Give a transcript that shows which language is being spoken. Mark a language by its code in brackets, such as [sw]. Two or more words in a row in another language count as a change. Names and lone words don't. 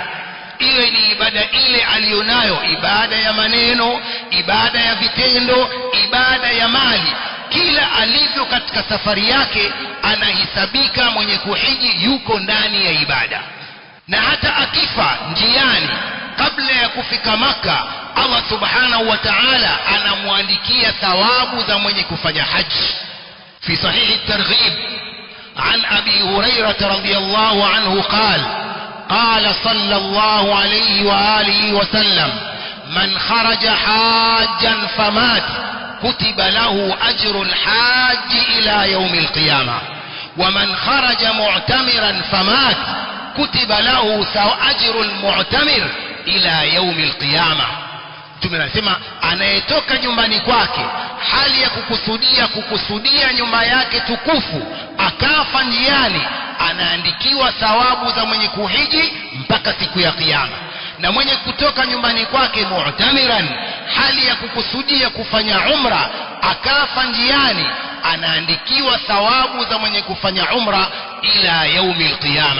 [sw] Iwe ni ibada ile alionayo, ibada ya maneno, ibada ya vitendo, ibada ya mali, kila alivyo katika safari yake anahesabika mwenye kuhiji yuko ndani ya ibada. Na hata akifa njiani kabla ya kufika Maka, Allah [ar] سبحانه وتعالى [sw] anamwandikia thawabu za mwenye kufanya haji. [ar] في صحيح الترغيب عن أبي هريرة رضي الله عنه قال قال صلى الله عليه وآله وسلم من خرج حاجا فمات كتب له أجر الحاج إلى يوم القيامة ومن خرج معتمرا فمات كتب له أجر المعتمر إلى يوم القيامة. [sw] Tunasema anayetoka nyumbani kwake hali ya kukusudia nyumba yake tukufu, akafa njiani, anaandikiwa thawabu za mwenye kuhiji mpaka siku ya kiyama. Na mwenye kutoka nyumbani kwake mu'tamiran, hali ya kukusudia kufanya umra, akafa njiani, anaandikiwa thawabu za mwenye kufanya umra [ar] إلى يوم القيامة.